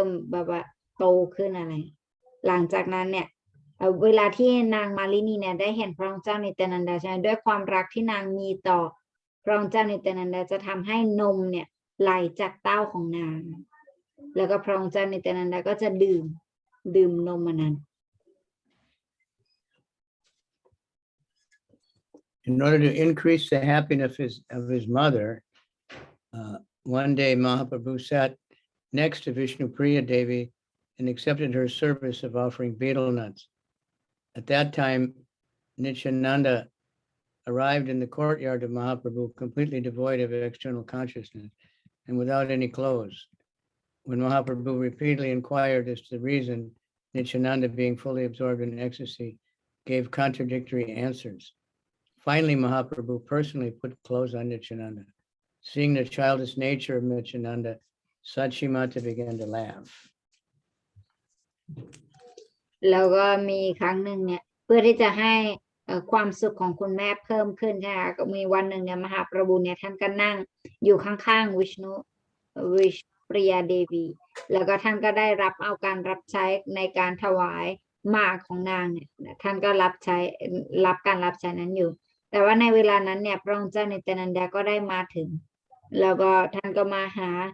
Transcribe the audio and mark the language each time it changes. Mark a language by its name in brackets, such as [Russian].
[Thai] แบบว่าโตขึ้นอะไรหลังจากนั้นเนี่ยเวลาที่นางมาลินีเนี่ยได้เห็นพระองค์เจ้านิตยานันดาใช่ไหมด้วยความรักที่นางมีต่อพระองค์เจ้านิตยานันดาจะทำให้นมเนี่ยไหลจากเต้าของนางแล้วก็พระองค์เจ้านิตยานันดาก็จะดื่มนมมันนั้น [English] In order to increase the happiness of his mother, one day Mahaprabhu sat next to Vishnupriya Devi and accepted her service of offering betel nuts. At that time, Nityananda arrived in the courtyard of Mahaprabhu completely devoid of external consciousness and without any clothes. When Mahaprabhu repeatedly inquired as to the reason, Nityananda, being fully absorbed in ecstasy, gave contradictory answers. Finally, Mahaprabhu personally put clothes on Nityananda. Seeing the childish nature of Nityananda, Sachimata began to laugh. [Thai] แล้วก็มีครั้งหนึ่งเนี่ยเพื่อที่จะให้ความสุขของคุณแม่เพิ่มขึ้นใช่ไหมก็มีวันหนึ่งเนี่ยมหาประบุเนี่ยท่านก็นั่งอยู่ข้างๆวิชปริยาเดวีแล้วก็ท่านก็ได้เอาการรับใช้ในการถวายหมากของนางเนี่ยท่านก็รับการรับใช้นั้นอยู่แต่ว่าในเวลานั้นเนี่ยพระองค์เจ้านิตยานันดาก็ได้มาถึงแล้วก็ท่านก็มาหา